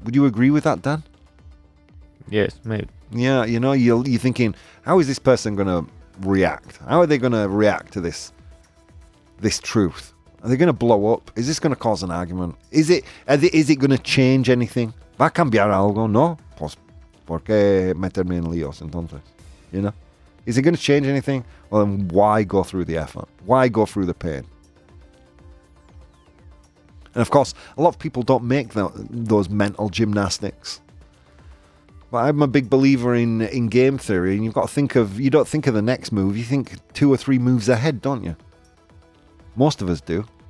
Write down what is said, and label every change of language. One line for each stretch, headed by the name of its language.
English: Would you agree with that, Dan? Yes, maybe. Yeah, you know, you're thinking, how is this person going to react? How are they going to react to this truth? Are they going to blow up? Is this going to cause an argument? Is it going to change anything?
Spanish: ¿Va a cambiar algo? No. Pues, ¿por qué meterme en líos entonces?
English: You know? Is it going to change anything? Well, then why go through the effort? Why go through the pain? And of course, a lot of people don't make those mental gymnastics. But I'm a big believer in game theory, and you don't think of the next move, you think 2 or 3 moves ahead, don't you? Most of us do.